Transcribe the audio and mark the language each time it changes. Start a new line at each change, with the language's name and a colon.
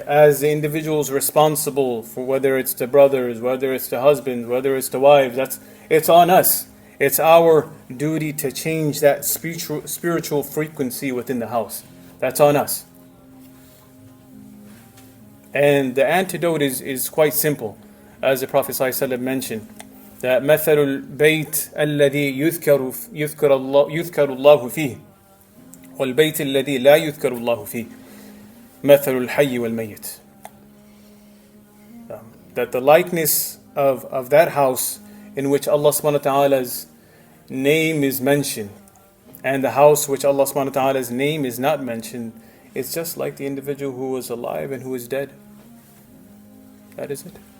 English: As the individuals responsible for, whether it's the brothers, whether it's the husbands, whether it's the wives, it's on us. It's our duty to change that spiritual frequency within the house. That's on us. And the antidote is quite simple. As the Prophet ﷺ mentioned, that
Arabic: مثل البيت الذي يذكر الله فيه والبيت الذي لا يذكر الله فيه مثل الحي والميت.
English: That the likeness of that house in which Allah subhanahu wa ta'ala's name is mentioned, and the house which Allah subhanahu wa ta'ala's name is not mentioned, it's just like the individual who is alive and who is dead. That is it.